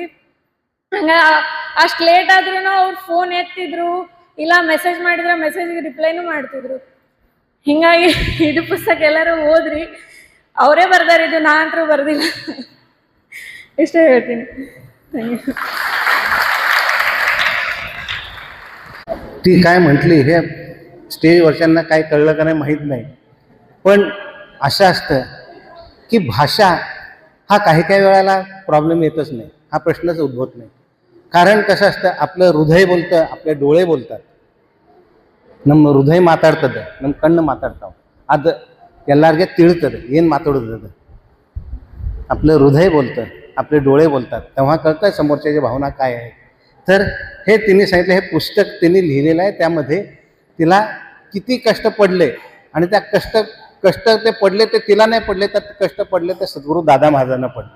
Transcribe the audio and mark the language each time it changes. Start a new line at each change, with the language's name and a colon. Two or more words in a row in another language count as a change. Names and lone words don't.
Kannada: ಹಂಗೆ ಅಷ್ಟು ಲೇಟ್ ಆದ್ರೂ ಅವ್ರು ಫೋನ್ ಎತ್ತಿದ್ರು, ಇಲ್ಲ ಮೆಸೇಜ್ ಮಾಡಿದ್ರೆ ಮೆಸೇಜ್ಗೆ ರಿಪ್ಲೈನೂ ಮಾಡ್ತಿದ್ರು. ಹೀಗಾಗಿ ಇದು ಪುಸ್ತಕ ಎಲ್ಲರೂ ಓದ್ರಿ. ಅವರೇ ಬರ್ದಾರ, ಇದು ನಾ ಅಂತರೂ ಬರ್ದಿಲ್ಲ. ಇಷ್ಟೇ ಹೇಳ್ತೀನಿ.
English: thank you.
Marathi: ती काय म्हटली हे स्टेजवरच्यांना काय कळलं का नाही माहीत नाही, पण असं असतं की भाषा हा काही काही वेळेला प्रॉब्लेम येतच नाही, हा प्रश्नच उद्भवत नाही. कारण कसं असतं, आपलं हृदय बोलतं, आपले डोळे बोलतात.
Kannada: ನಮ್ಮ ಹೃದಯ ಮಾತಾಡ್ತದೆ, ನಮ್ಮ ಕಣ್ಣು ಮಾತಾಡ್ತಾವೆ. ಅದು ಎಲ್ಲರಿಗೆ ತಿಳಿತದೆ ಏನು ಮಾತಾಡೋದು.
Marathi: आपलं हृदय बोलतं, आपले डोळे बोलतात, तेव्हा कळतं समोरच्याची भावना काय आहे. तर हे तिने सांगितलं, हे पुस्तक तिने लिहिलेलं आहे. त्यामध्ये तिला किती कष्ट पडले आणि त्या कष्ट ते पडले ते तिला नाही पडले, तर कष्ट पडले ते सद्गुरू दादा महाराजांना पडले.